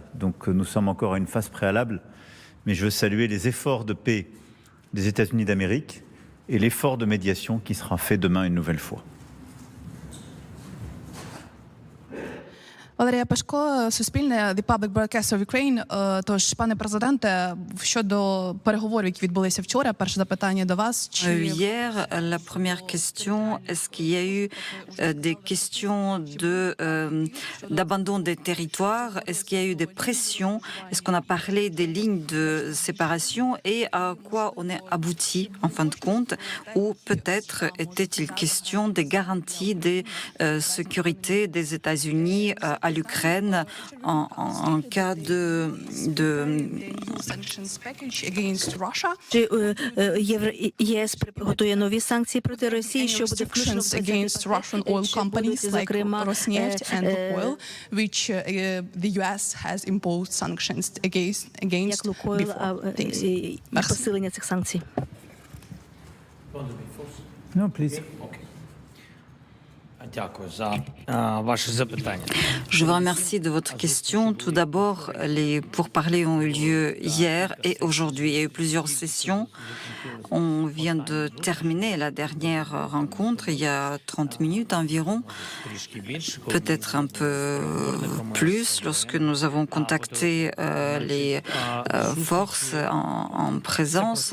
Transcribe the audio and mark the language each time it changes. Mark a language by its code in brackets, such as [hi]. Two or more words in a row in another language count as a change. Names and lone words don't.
[fr] Donc nous sommes encore à une phase préalable, mais je veux saluer les efforts de paix des États-Unis d'Amérique et l'effort de médiation qui sera fait demain une nouvelle fois. [uk] Валерія Пашко, Суспільне, [en] The Public Broadcaster of Ukraine. [uk] Тож, пане президенте, щодо переговорів, які відбулися вчора, перше запитання до вас. [fr] Hier, la première question, est-ce qu'il y a eu des questions d'abandon des territoires? Est-ce qu'il y a eu des pressions? Est-ce qu'on a parlé des lignes de séparation et à quoi on est abouti en fin de compte? Ou peut-être était-il question des garanties des sécurités des États-Unis à l'Ukraine en cas de [uk] ЄС готує нові санкції проти Росії, що буде включено [en] against Russian oil companies like Rosneft and Lukoil, which the US has imposed sanctions against before. [uk] посилення цих санкцій. [en] No, please. [fr] Je vous remercie de votre question. Tout d'abord, les pourparlers ont eu lieu hier et aujourd'hui. Il y a eu plusieurs sessions. On vient de terminer la dernière rencontre il y a 30 minutes environ, peut-être un peu plus, lorsque nous avons contacté les forces en présence.